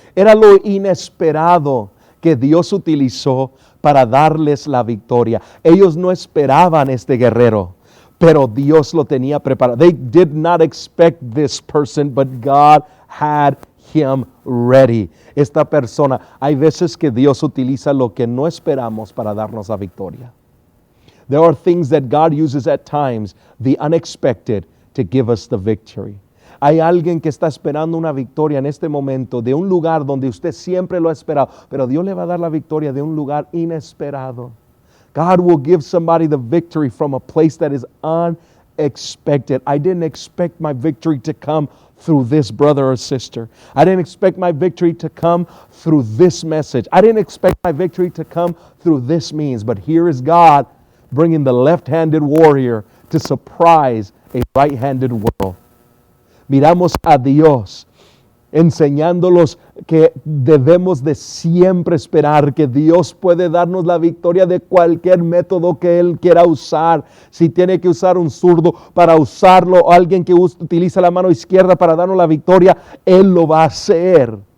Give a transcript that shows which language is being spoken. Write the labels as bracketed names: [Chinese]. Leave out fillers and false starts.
[Spanish] Era lo inesperado que Dios utilizó para darles la victoria. Ellos no esperaban este guerrero, pero Dios lo tenía preparado. [English] They did not expect this person, but God had him ready. [Spanish] Esta persona, hay veces que Dios utiliza lo que no esperamos para darnos la victoria. [English] There are things that God uses at times, the unexpected, to give us the victory. [Spanish] Hay alguien que está esperando una victoria en este momento de un lugar donde usted siempre lo ha esperado, pero Dios le va a dar la victoria de un lugar inesperado. [English] God will give somebody the victory from a place that is unexpected. I didn't expect my victory to come through this brother or sister. I didn't expect my victory to come through this message. I didn't expect my victory to come through this means, but here is God bringing the left-handed warrior to surprise a right-handed world. [Spanish] Miramos a Dios enseñándolos que debemos de siempre esperar que Dios puede darnos la victoria de cualquier método que Él quiera usar. Si tiene que usar un zurdo para usarlo, o alguien que utiliza la mano izquierda para darnos la victoria, Él lo va a hacer.